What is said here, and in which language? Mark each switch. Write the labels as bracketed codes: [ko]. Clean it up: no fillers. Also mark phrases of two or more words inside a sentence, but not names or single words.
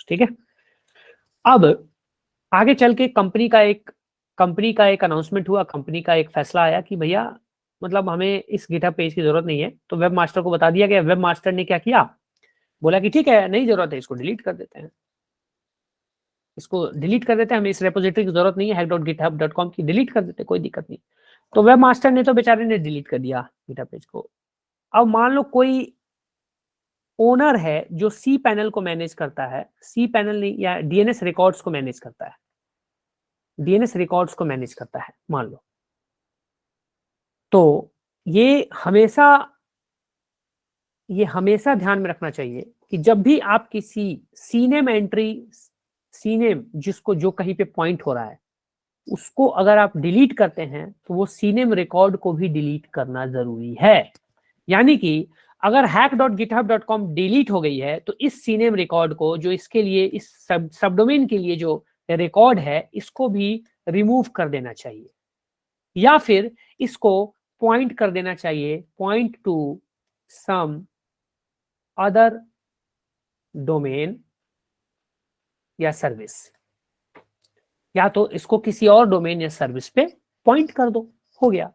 [hi] ठीक है, अब आगे चल के कंपनी का एक अनाउंसमेंट हुआ, कंपनी का एक फैसला आया कि भैया मतलब हमें इस गिटहब पेज की जरूरत नहीं है, तो [en] web master [hi] को बता दिया गया। [en] web master [hi] ने क्या किया, बोला कि ठीक है, नहीं जरूरत है, इसको डिलीट कर देते हैं, हमें इस रेपोजिटरी की जरूरत नहीं है, hack.github.com की डिलीट कर देते हैं, कोई दिक्कत नहीं। तो [en] web master [hi] ने तो बेचारे ने डिलीट कर दिया गिटहब पेज को। अब मान लो कोई ओनर है जो सी पैनल को मैनेज करता है, सी पैनल नहीं, या [en] DNS records [hi] को मैनेज करता है, मान लो, तो ये हमेशा ध्यान में रखना चाहिए कि जब भी आप किसी सीनेम जिसको जो कहीं पे पॉइंट हो रहा है उसको अगर आप डिलीट करते हैं तो वो [en] CNAME record [hi] को भी डिलीट करना जरूरी है। यानी कि अगर hack.github.com डिलीट हो गई है तो इस [en] CNAME record [hi] को, जो इसके लिए, इस सबडोमेन के लिए जो रिकॉर्ड है, इसको भी रिमूव कर देना चाहिए, या फिर इसको पॉइंट कर देना चाहिए, [en] point to some other domain [hi] या सर्विस, या तो इसको किसी और डोमेन या सर्विस पे पॉइंट कर दो, हो गया।